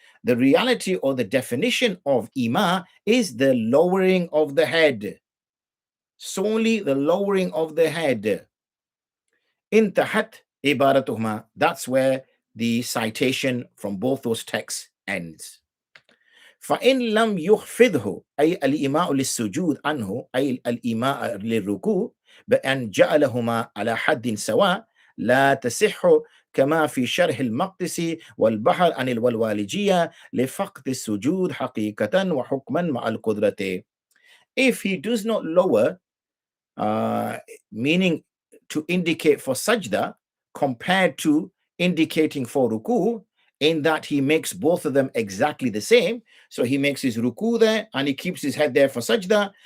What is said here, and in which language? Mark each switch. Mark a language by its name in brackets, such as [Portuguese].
[English] The reality or the definition of ima is the lowering of the head. Solely the lowering of the head. [Arabic] Intahat ibaratuhuma. [English] That's where the citation from both those texts ends. [Arabic] فَإِنْ لَمْ يُخْفِضْهُ أي الإيماء للسجود عنه أي الإيماء للركوع بأن جعلهما على حد سواء لا تصح كما في شرح المقدسي والبحر عن الوالوالجية لفقد السجود حقيقة وحكما مع القدرة. [English] If he does not lower, meaning to indicate for sajda compared to indicating for ruku, in that he makes both of them exactly the same. So he makes his ruku there and he keeps his head there for sajda.